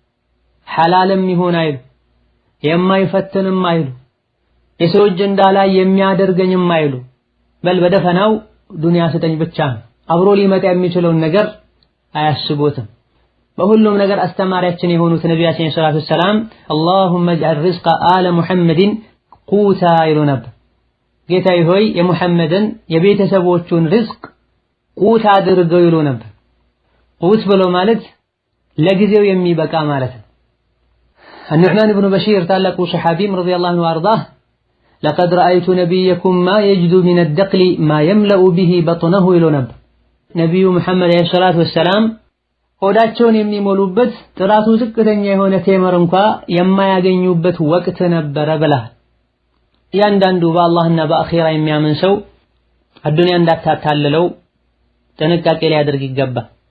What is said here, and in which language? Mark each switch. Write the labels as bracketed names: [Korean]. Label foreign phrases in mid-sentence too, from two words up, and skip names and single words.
[Amharic] ሐላልም ይሁን አይሉ የማይፈትንም አይሉ የሰው እጅ እንዳላይ የሚያደርገኝም አይሉ በል በደፈናው ዱንያ ስጠኝ ብቻ ነው። አብሮ ሊመጣ የሚችለውን ነገር አያስቡትም። በሁሉም ነገር አስተማሪያችን የሆኑት ነቢያችን [Arabic] صلى الله عليه وسلم اللهم اجعل رزق آل محمد قوتا [Amharic] ይሉ ነበር። ጌታዬ ሆይ የሙሐመድን የቤተሰቦቹን ሪዝቅ ቁት አድርገው ይሉ ነበር። ቁት ብሎ ማለት ለጊዜው የሚበቃ ማለት ነው። النعمان بن بشير ታላቁ ሰሐቢም ረዲየላሁ [Arabic] عنه وأرضاه لقد رأيت نبيكم ما يجد من الدقل ما يملأ به بطنه [Amharic] ይሉ ነበር። ነብዩ መሐመድ [Arabic] عليه الصلاة والسلام [Amharic] ሆዳቸውን የሚሞሉበት ጥራቱ ዝቅተኛ የሆነ ቴምር እንኳ የማያገኙበት ወቅት ነበረ ብለዋል። ያንዳንዱ በአላህና በአኺራ የሚያምን ሰው አዱንያ እንዳታታልለው ጥንቃቄ ሊያደርግ ይገባል።